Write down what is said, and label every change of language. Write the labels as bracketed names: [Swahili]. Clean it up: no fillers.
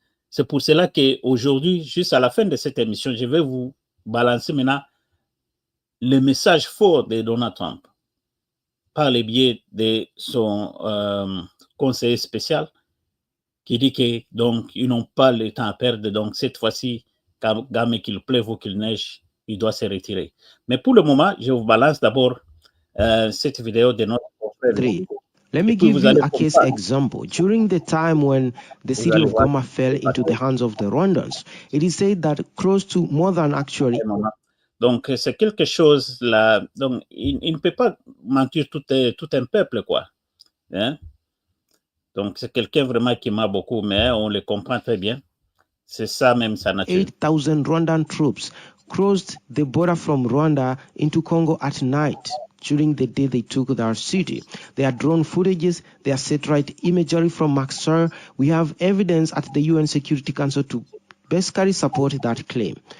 [French] C'est pour cela qu'aujourd'hui, juste à la fin de cette émission, je vais vous balancer maintenant le message fort de Donald Trump par le biais de son conseiller spécial qui dit que donc ils n'ont pas le temps à perdre. Donc cette fois-ci, Kagame, qu'il pleuve ou qu'il neige, il doit se retirer. Mais pour le moment, je vous balance d'abord cette vidéo de notre confrère. [English] Let me give you a case example. During the time when the city of Goma fell into the hands of the Rwandans, it is said that close to more than actually... [French] Donc, c'est quelque chose là. Donc, il ne peut pas mentir tout un peuple, quoi. Hein? Donc, c'est quelqu'un vraiment qui m'a beaucoup, mais on le comprend très bien. C'est ça même sa nature. [English] 8,000 Rwandan troops crossed the border from Rwanda into Congo at night. During the day they took their city. There are drone footages, there are satellite imagery from Maxar. We have evidence at the UN Security Council to basically support that claim.